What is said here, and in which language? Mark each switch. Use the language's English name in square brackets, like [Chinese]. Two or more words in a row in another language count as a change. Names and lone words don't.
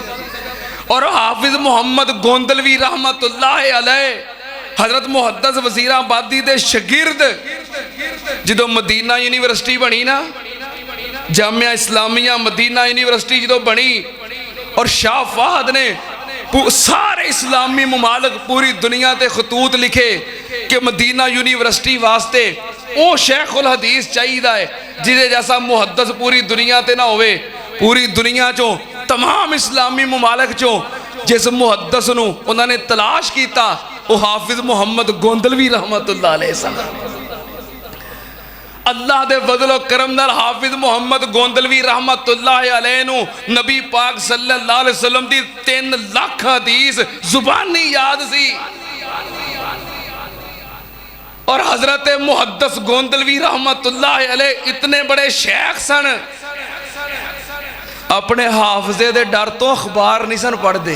[Punjabi] اور حافظ محمد گوندلوی [Arabic] رحمة الله عليه [Punjabi] حضرت محدث وزیرآبادی دے شاگرد، جو مدینہ یونیورسٹی بنی نا، جامعہ اسلامیہ مدینہ یونیورسٹی جو بنی، اور شاہ فہد نے سارے اسلامی ممالک پوری دنیا تے خطوط لکھے کہ مدینہ یونیورسٹی واسطے وہ شیخ الحدیث چاہیے ہے جیسے جیسا محدث پوری دنیا تے نہ ہووے. پوری دنیا چوں تمام اسلامی ممالک چوں جس محدث نوں انہوں نے تلاش کیا وہ حافظ محمد گوندلوی [Arabic] رحمة الله عليه [Punjabi] سن. اللہ دے فضل و کرم نال حافظ محمد گوندلوی [Arabic] رحمة الله عليه [Punjabi] نوں نبی پاک [Arabic] صلى الله عليه وسلم [Punjabi] دی 3 لاکھ حدیث زبانی یاد سی. اور حضرت محدث گوندلوی [Arabic] رحمة الله عليه [Punjabi] اتنے بڑے شیخ سن، اپنے حافظے دے ڈر تو اخبار نہیں سن پڑھتے.